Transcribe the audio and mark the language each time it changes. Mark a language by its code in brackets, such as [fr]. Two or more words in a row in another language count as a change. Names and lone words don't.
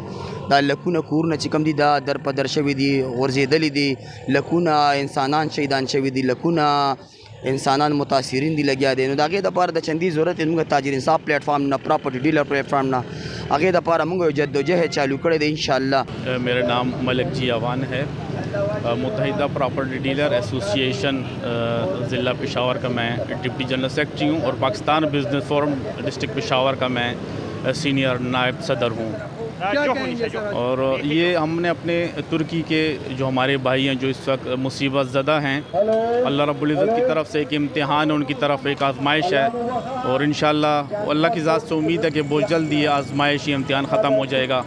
[ps] دا لکونه کورونه چې کم دي دا در په در شوي دي، غورځېدلي دي، لکونه انسانان شهیدان شوي دي، لکونه انسانان متاثرین دی لګیا دي. نو د هغې دپاره د چندې ضرورت موږ تاجر انصاف پلیټ فارم نه، [en] پراپرټي ډیلر [ps] پلیټ فارم نه، هغې دپاره موږ یو جدوجہد چالو کړی دی انشاءاللہ. [ur] میرا نام ملک جی اوان ہے، متحدہ پراپرٹی ڈیلر ایسوسیشن ضلع پشاور کا میں [en] ڈپٹی جنرل سیکرٹری [ur] ہوں، اور پاکستان بزنس فورم ڈسٹرکٹ پشاور کا میں سینئر نائب صدر ہوں. اور یہ ہم نے اپنے ترکی کے جو ہمارے بھائی ہیں جو اس وقت مصیبت زدہ ہیں، [ar] اللہ رب العزت [ur] کی طرف سے ایک امتحان ہے، ان کی طرف ایک آزمائش ہے، اور انشاءاللہ اللہ کی ذات سے امید ہے کہ بہت جلد یہ آزمائش، یہ امتحان ختم ہو جائے گا.